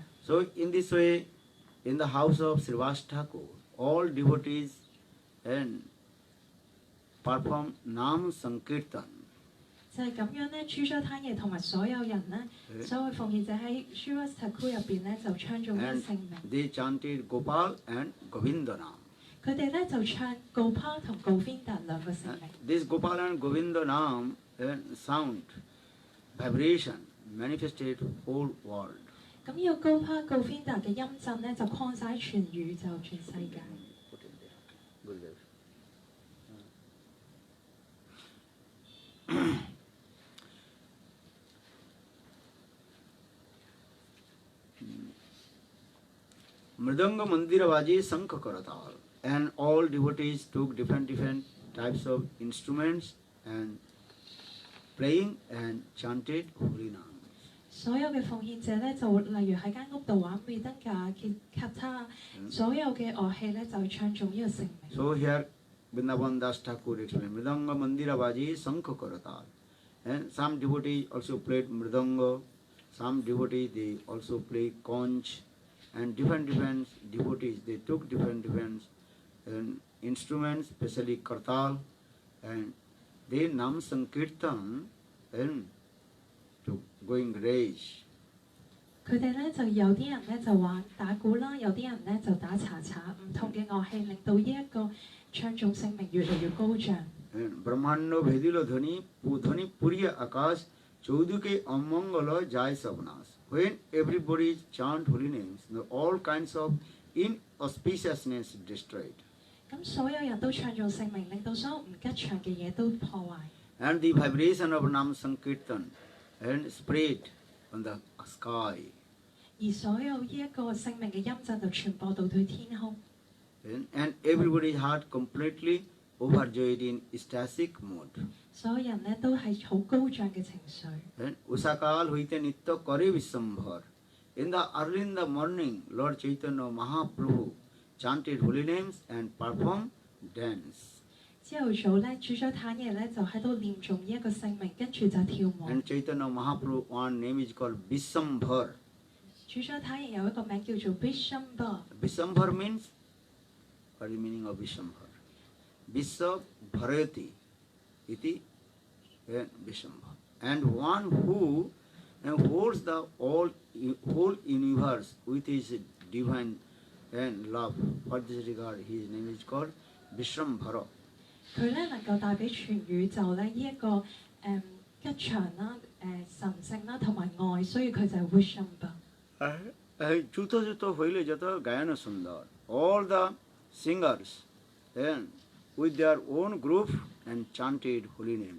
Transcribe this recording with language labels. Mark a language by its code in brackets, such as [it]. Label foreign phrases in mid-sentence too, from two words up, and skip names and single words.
[en] So in this way, in the house of Srivas Thakur, all devotees and perform Nam Sankirtan. [yue] 就係咁樣咧，主宰坦爺同埋所有人咧，所有奉獻者喺 Srivas Thakur 入邊咧就唱咗呢 [en] And [yue] 聖名。 [en] they chanted Gopal and Govindanam. [yue] 佢哋咧就唱 Gopal 同 Govinda 兩個聖名。 [en] This Gopal and Govindanam sound, vibration manifested whole world. [yue] 咁呢個 Gopal Govinda 嘅音震咧就擴散全宇宙、全世界。 [bn] মৃদঙ্গ মন্দিরা বাজে শঙ্খ করতাল, [en] and all devotees took different types of instruments and playing and chanted Harinam. [yue] 所有嘅奉獻者咧，就例如喺間屋度玩美登架、吉他，所有嘅樂器咧就唱頌呢個聖名。 [en] So here Vrindavan Das Thakur explained [bn] মৃদঙ্গ মন্দিরা বাজে শঙ্খ করতাল, [en] and some devotees also played Mridanga, some devotees they also play conch, and different devotees, they took different instruments, especially kartal, and they nam sankirtan and to going rage. [yue] 佢哋咧就有啲人咧就玩打鼓啦，有啲人咧就打查查，唔同嘅樂器令到呢一個唱頌聖名越嚟越高漲。 [bn] And ব্রহ্মাণ্ড ভেদিল ধ্বনি ধ্বনি পূরিয়া আকাশ চৌদিকে অমঙ্গল যায় সর্বনাশ. [en] When everybody chant holy names, all kinds of inauspiciousness destroyed. [yue] 咁所有人都唱頌聖名，令到所有唔吉祥嘅嘢都破壞。 [en] And the vibration of Nam Sankirtan and spread on the sky. [yue] 而所有呢一個聖名嘅音震就傳播到對天空。 [en] And everybody's heart completely overjoyed in ecstatic mood. [yue] 所有人咧都係好高漲嘅情緒。 [bn] And ঊষাকাল হৈতে নৃত্য করে বিশ্বম্ভর. [en] Early in the morning, Lord Chaitanya Mahaprabhu chanted holy names and performed dance. [yue] 朝頭早咧，主咗坦爺咧就喺度念誦呢一個聖名，跟住就跳舞。 [en] And Chaitanya Mahaprabhu, one name is called Vishambhar. [yue] 主咗坦爺有一個名叫做 Vishambhar。 [en] Vishambhar means, what is the meaning of Vishambhar? [sa] विश्व भरति इति विश्वम्भर. [en] And one who holds the whole universe with his divine and love. For this regard, his name is called Vishambhara. [yue] 佢咧能夠帶俾全宇宙咧呢一個吉祥啦、神聖啦同埋愛，所以佢就係 Vishambhar。 [bn] ছোট ছোট হইলে যত গায়ন সুন্দর. [en] All the singers and with their own group and chanted holy names.